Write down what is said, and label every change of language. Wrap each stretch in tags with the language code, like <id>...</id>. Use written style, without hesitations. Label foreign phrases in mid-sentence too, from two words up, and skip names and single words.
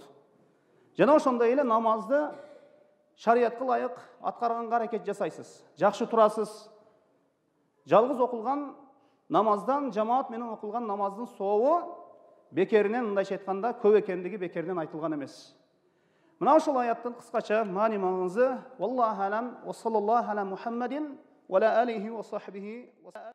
<ky>Жана ошондой эле намазды шариятка ылайык аткарганга аракет жасайсыз. Жакшы турасыз. Жалгыз окулган намаздан жамаат менен окулган намаздын сообу бекеринен, мындайча айтканда, көп экендиги бекеринен айтылган эмес. Мына ошол аяттын кыскача маани маңызы:</ky> <ar>والله أعلم وصلى الله على محمد وعلى آله وصحبه</ar>